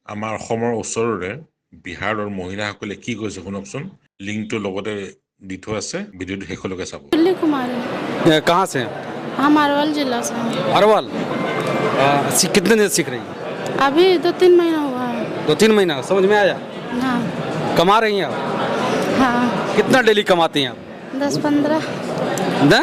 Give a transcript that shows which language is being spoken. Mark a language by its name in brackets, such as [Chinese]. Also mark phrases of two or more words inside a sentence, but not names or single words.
[Assamese] আমাৰ অসমৰ ওচৰৰে বিহাৰৰ মহিলাসকলে কি কৈছে শুনকচোন লিংকটো লগতে দি থোৱা আছে ভিডিঅ'টো শেষলৈকে চাব [Hindi] दिल्ली कुमारी कहाँ से हैं? हम अरवल जिला से हैं। अरवल कितने दिन से सीख रही हैं? अभी 2-3 महीना हुआ है 2-3 महीना समझ में आया हाँ कमा रही हैं आप हाँ कितना डेली कमाती हैं आप 10-15 ना